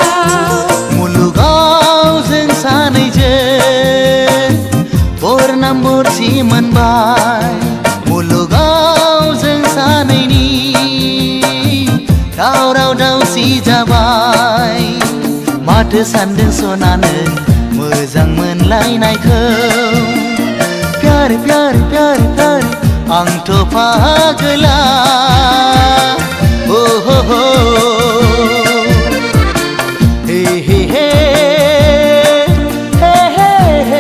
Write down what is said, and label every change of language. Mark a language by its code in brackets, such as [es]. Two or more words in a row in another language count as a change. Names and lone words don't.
[brx] मुलुगाव जों सानैजों बरनाम बरसि मोनबाय मुलुगाव जों सानैनि दावराव दावसि जाबाय माथो सानदों सना नों मोजां मोनलायनायखौ [hi] प्यार प्यार प्यार प्यार [brx] आंथ' फागोला oh ho ho हे हे हे हे हे हे